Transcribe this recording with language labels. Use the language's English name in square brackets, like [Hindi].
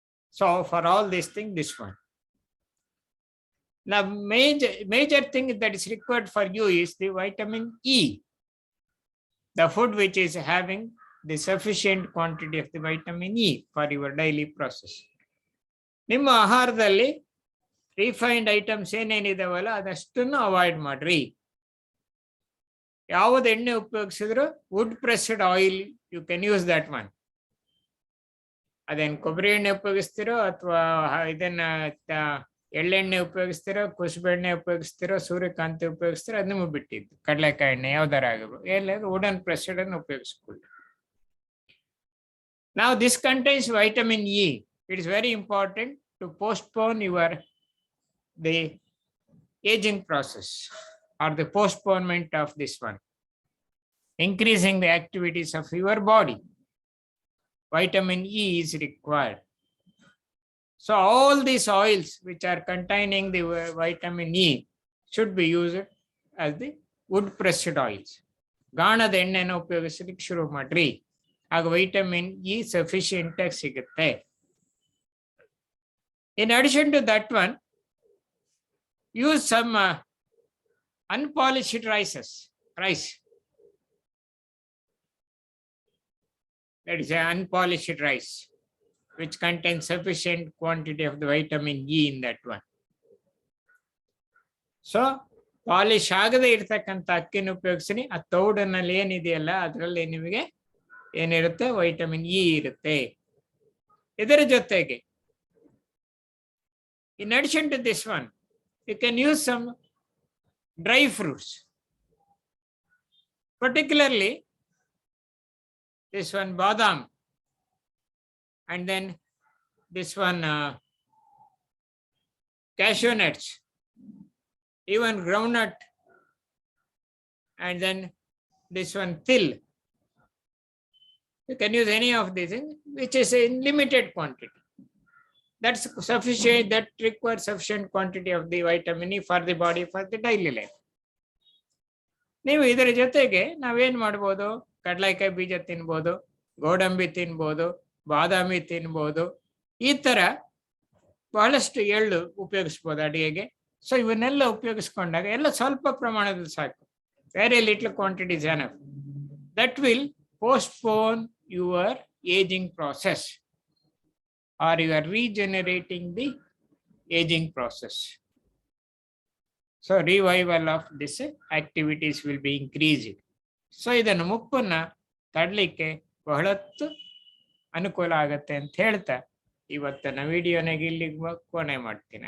[English] So for all these things, this one. The major thing that is required for you is the vitamin E, the food which is having the sufficient quantity of the vitamin E for your daily process. [Kannada] ನಿಮ್ಮ ಆಹಾರದಲ್ಲಿ refined items ಏನೇನಿದಾವಲ್ಲ ಅದಷ್ಟನ್ನು avoid ಮಾಡ್ರಿ. ಯಾವ್ದು ಎಣ್ಣೆ ಉಪಯೋಗಿಸಿದ್ರು [English] Wood pressed oil, you can use that one. [Kannada] ಅದೇನು ಕೊಬ್ಬರಿ ಎಣ್ಣೆ ಉಪಯೋಗಿಸ್ತಿರೋ ಅಥವಾ ಇದನ್ನ ಎಳ್ಳೆಣ್ಣೆ ಉಪಯೋಗಿಸ್ತಿರೋ, ಕುಸುಬೆಣ್ಣೆ ಉಪಯೋಗಿಸ್ತಿರೋ, ಸೂರ್ಯಕಾಂತಿ ಉಪಯೋಗಿಸ್ತಿರೋ, ಅದು ನಿಮಗೆ ಬಿಟ್ಟಿದ್ದು. ಕಡಲೆಕಾಯಿ ಎಣ್ಣೆ ಯಾವ್ದಾರ ಆಗಿರ್ಬೋದು, ಎಲ್ಲಾದ್ರೂ ವುಡನ್ ಪ್ರೆಸ್ಡ್ ಅನ್ನು ಉಪಯೋಗಿಸ್ಕೊಳ್ಳಿ. [English] Now this contains vitamin E. It is very important to postpone the aging process or the postponement of this one, increasing the activities of your body. Vitamin E is required. So all these oils which are containing the vitamin E should be used as the wood pressed oils. [Kannada] ಗಾಣದ ಎಣ್ಣೆನ ಉಪಯೋಗಿಸಲಿಕ್ಕೆ ಶುರು ಮಾಡ್ರಿ, ಆಗ vitamin E sufficient ಆಗಿ ಸಿಗುತ್ತೆ. [English] In addition to that one, use some unpolished rice. That is unpolished rice, which contains sufficient quantity of the vitamin E in that one. [Kannada] So, polish ಆಗದೆ ಇರ್ತಕ್ಕಂಥ ಅಕ್ಕಿನ ಉಪಯೋಗಿಸಿ. ಆ ತೌಡನಲ್ಲಿ ಏನಿದೆಯಲ್ಲ ಅದರಲ್ಲಿ ನಿಮಗೆ ಏನಿರುತ್ತೆ, ವೈಟಮಿನ್ ಇ ಇರುತ್ತೆ. ಇದರ ಜೊತೆಗೆ [English] in addition to this one, you can use some dry fruits, particularly this one badam, and then this one cashew nuts, even groundnut, and then this one til. You can use any of these, which is in limited quantity. That's sufficient, that requires sufficient quantity of the vitamin E for the body for the daily life. [Kannada] ನೀವು ಇದರ ಜೊತೆಗೆ ನಾವೇನ್ ಮಾಡ್ಬೋದು, ಕಡಲೆಕಾಯಿ ಬೀಜ ತಿನ್ಬೋದು, ಗೋಡಂಬಿ ತಿನ್ಬೋದು, ಬಾದಾಮಿ ತಿನ್ಬೋದು, ಈ ತರ ಬಹಳಷ್ಟು ಎಳ್ಳು ಉಪಯೋಗಿಸ್ಬೋದು ಅಡಿಗೆಗೆ. ಸೊ ಇವನ್ನೆಲ್ಲ ಉಪಯೋಗಿಸ್ಕೊಂಡಾಗ ಎಲ್ಲ ಸ್ವಲ್ಪ ಪ್ರಮಾಣದಲ್ಲಿ ಸಾಕು, [English] Very little quantities enough. That will postpone your aging process, or you are regenerating the aging process. So revival of this activities will be increased. [Kannada] So ಇದನ್ನು ಮುಪ್ಪನ್ನ ತಡಲಿಕ್ಕೆ ಬಹಳತ್ತು ಅನುಕೂಲ ಆಗತ್ತೆ ಅಂತ ಹೇಳ್ತಾ ಇವತ್ತಿನ ವಿಡಿಯೋನಾಗ ಇಲ್ಲಿಗೆ ಕೊನೆ ಮಾಡ್ತೀನಿ.